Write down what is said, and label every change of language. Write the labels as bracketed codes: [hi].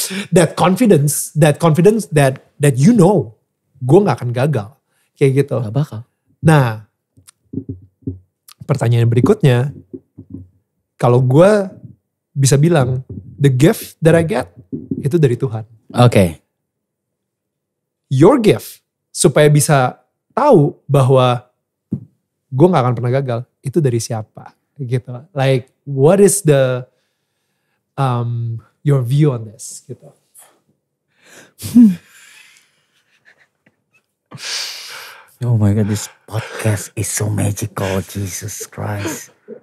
[en] That confidence that you know. [id] Gue gak akan gagal. Kayak gitu. Gak bakal. Nah, pertanyaan berikutnya. Kalau gue bisa bilang, the gift that I get, itu dari Tuhan. Oke. Your gift, supaya bisa tahu bahwa gue gak akan pernah gagal, itu dari siapa? Gitu. [en] Like, what is the, your view on this? [id] Gitu. [en] Oh my God, this podcast is so magical, Jesus Christ.